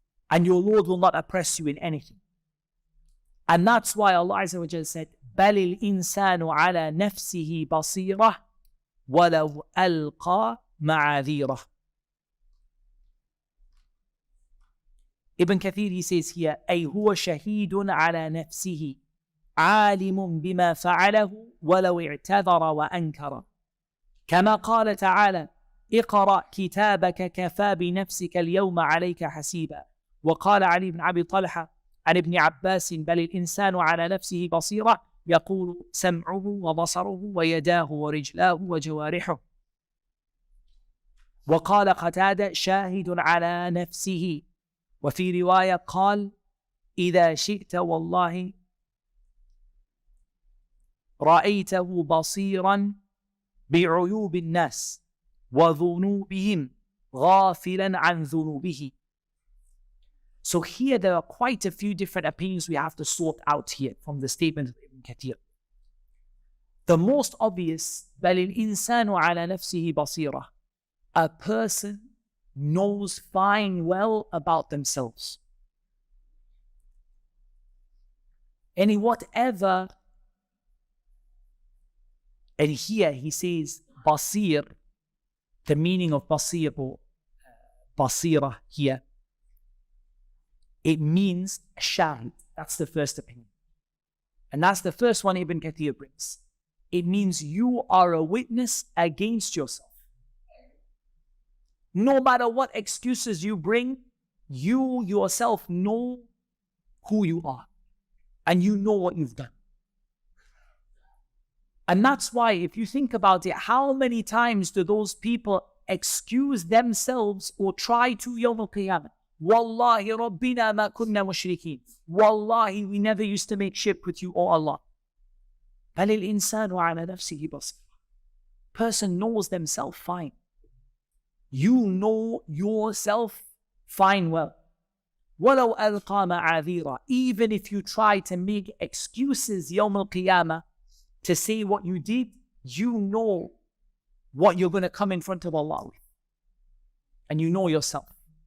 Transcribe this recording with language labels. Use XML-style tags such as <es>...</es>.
<en>And your Lord will not oppress you in anything. And that's why Allah Azza wa Jalla said, بَلِ الْإِنسَانُ عَلَى نَفْسِهِ بَصِيرَةٌ وَلَوْ أَلْقَى مَعَاذِيرَهُ.</en> <ar>Ibn Kathir, he says here, أي هو شهيد على نفسه عالم بما فعله ولو اعتذر وأنكر كما قال تعالى اقرأ كتابك كفى بنفسك اليوم عليك حسيبا. وقال علي بن أبي طلحة عن ابن عباس بل الإنسان على نفسه بصيرة يقول سمعه وبصره ويداه ورجلاه وجوارحه. وقال قتادة شاهد على نفسه. وفي رواية قال إذا شئت والله رأيته بصيرا بعيوب الناس وذنوبهم غافلا عن ذنوبه.</ar> <en>So here there are quite a few different opinions we have to sort out here from the statement of Ibn Kathir.</en> <ar>The most obvious, بل الإنسان على نفسه بصيرة.</ar> <en>A person knows fine well about themselves. And whatever, and here he says basir, the meaning of basir or basira here, it means shahid. That's the first opinion. And that's the first one Ibn Kathir brings. It means you are a witness against yourself. No matter what excuses you bring, you yourself know who you are. And you know what you've done. And that's why, if you think about it, how many times do those people excuse themselves or try to Yawm al-Qiyamah? Wallahi Rabbina ma kunna mushrikeen. Wallahi, we never used to make shirk with you, O Allah.</en> <ar>بل الإنسان على نفسه بصير.</ar> <en>Person knows themselves fine. You know yourself fine well.</en> <ar>ولو ألقى معاذيرا.</ar> <en>Even if you try to make excuses Yawm al-Qiyamah to say what you did, you know what you're going to come in front of Allah with. And you know yourself.</en>